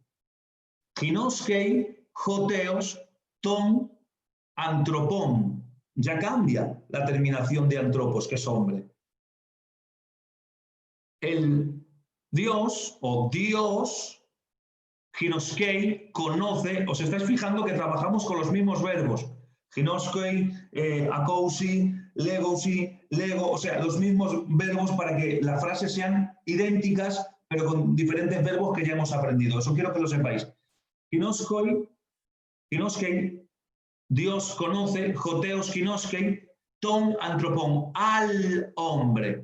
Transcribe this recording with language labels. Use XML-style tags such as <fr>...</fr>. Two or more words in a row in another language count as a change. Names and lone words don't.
<el>Γινώσκει, ὁ θεὸς, τὸν, ἄνθρωπον.</el> <es>Ya cambia la terminación de antropos, que es hombre. El Dios o Dios... Ginoskei conoce, os estáis fijando que trabajamos con los mismos verbos.</es> <el>Γινώσκει, ἀκούουσι, λέγουσι,</el> <es>lego, o sea, los mismos verbos para que las frases sean idénticas pero con diferentes verbos que ya hemos aprendido. Eso quiero que lo sepáis. Ginoskoi, Dios conoce,</es> <el>ὁ θεὸς γινώσκει, τὸν ἄνθρωπον,</el> <es>al hombre.</es>